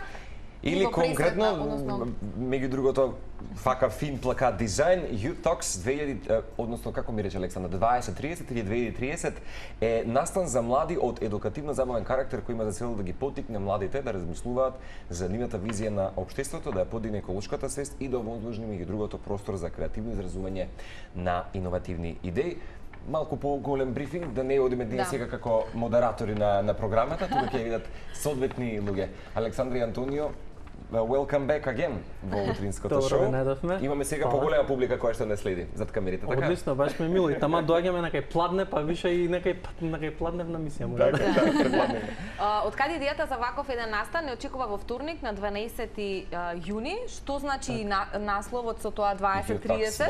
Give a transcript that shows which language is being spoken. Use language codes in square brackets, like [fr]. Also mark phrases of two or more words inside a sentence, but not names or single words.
[mk] Или конкретно, меѓу другото, фака фин плакат дизајн, Youth Talks 2000, односно како ми рече Александра, 2030 или 2030 е настан за млади од едукативно-забавен карактер кој има за цел да ги поттикне младите да размислуваат за нивната визија на општеството, да ја подигне еколошката свест и да овозможи меѓу другото простор за креативно изразување на иновативни идеи. Малку по-голем брифинг, да не одиме ние сега како модератори на програмата, тука ќе видат соодветни луѓе. Александра и Антонио, [en] welcome back again [mk] во утринското шоу. Имаме сега поголема публика која што не следи зад камерите, така? Одлично, баш ме мило. И тама доаѓаме на кај Пладне, па више и на кај Пладневна мисија. Од каде идејата за ваков еден настан не очекува во вторник на 12 јуни? Што значи насловот со тоа 2030?